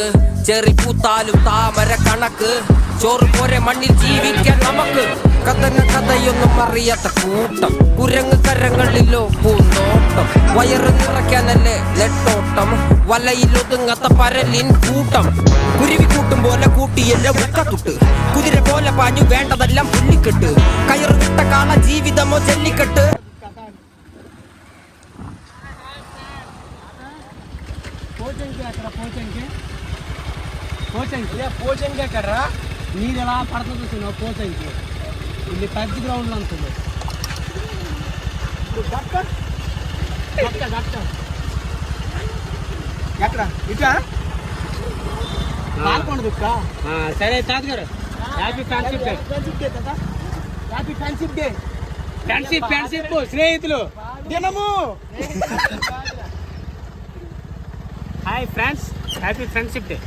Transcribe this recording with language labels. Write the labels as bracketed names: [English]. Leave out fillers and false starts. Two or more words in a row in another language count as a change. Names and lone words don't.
[Malayalam] ചെറി പൂത്താലും താമര കണക്ക് ചോറ് പോരെ മണ്ണിൽ ജീവിക്കാൻ നമുക്ക് കത്തൻ ജീവിക്കുന്ന കഥയൊന്നും അറിയാത്ത കൂട്ടം കുരങ്ങ് കരങ്ങളിലോ പൂന്തോട്ടം വയറ് നിറയ്ക്കാനല്ലേ നെട്ടോട്ടം വലയിലൊതുങ്ങാത്ത പരലിൻ കൂട്ടം കുരുവി കൂട്ടും പോലെ കൂട്ടിയല്ല മുക്കത്തുട്ട് കുതിര പോലെ പാഞ്ഞു വേണ്ടതെല്ലാം പുല്ലിക്കെട്ട് കയറ് വിട്ട കാള ജീവിതമോ ജല്ലിക്കെട്ട് [Telugu] పోచంకి ఎక్కడ నీరు ఎలా పడుతుంది చూస్తున్నావు పోచంకి ఇది పెద్ద గ్రౌండ్ ఉంటుంది ఎక్కడ ఇట్లా పాల్గొండదు సరే తాతగారు [English] happy friendship day [Telugu] కదా [English] happy friendship day friendship [Telugu] స్నేహితులు దినము [English] hi friends happy friendship day